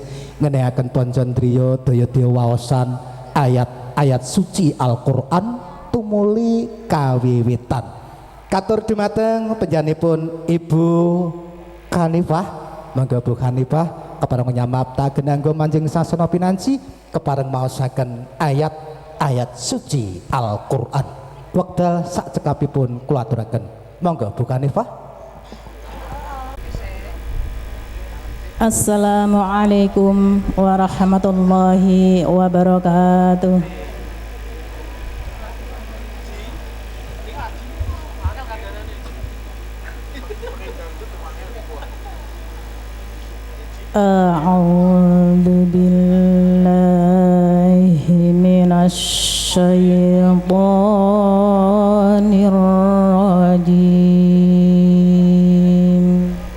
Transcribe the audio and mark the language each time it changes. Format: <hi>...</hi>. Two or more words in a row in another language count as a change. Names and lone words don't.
<jv>ngenehaken pancandriya daya-daya waosan ayat-ayat suci Al-Qur'an tumuli kawiwitan katur dumateng panjenenganipun Ibu Hanifah monggo Bu Hanifah kepareng nyamaptaken anggo manjing sasana pinanci kepareng maosaken ayat-ayat suci Al-Qur'an wekdal sak cekapipun kula aturaken monggo Bu Hanifah.</jv> <ar>السلام عليكم ورحمة الله وبركاته. أعوذ بالله من الشيطان الرجيم.</ar>